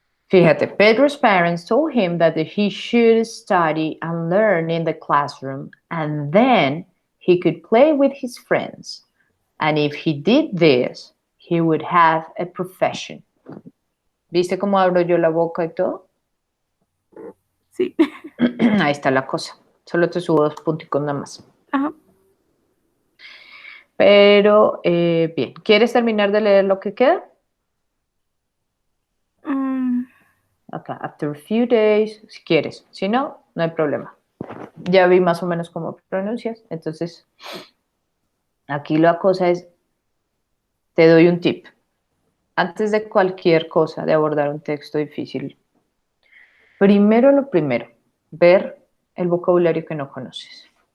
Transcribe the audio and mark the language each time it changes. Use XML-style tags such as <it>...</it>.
<en>Fíjate, Pedro's parents told him that he should study and learn in the classroom, and then he could play with his friends. And if he did this, he would have a profession.</en> <es>¿Viste cómo abro yo la boca y todo? Sí. Ahí está la cosa. Solo te subo 2 punticos nada más. Ajá. Pero, bien. ¿Quieres terminar de leer lo que queda? Acá,</es> <en>after a few days,</en> <es>si quieres. Si no, no hay problema. Ya vi más o menos cómo pronuncias. Entonces, aquí la cosa es, te doy un tip. Antes de cualquier cosa, de abordar un texto difícil, primero lo primero, ver el vocabulario que no conoces.</es>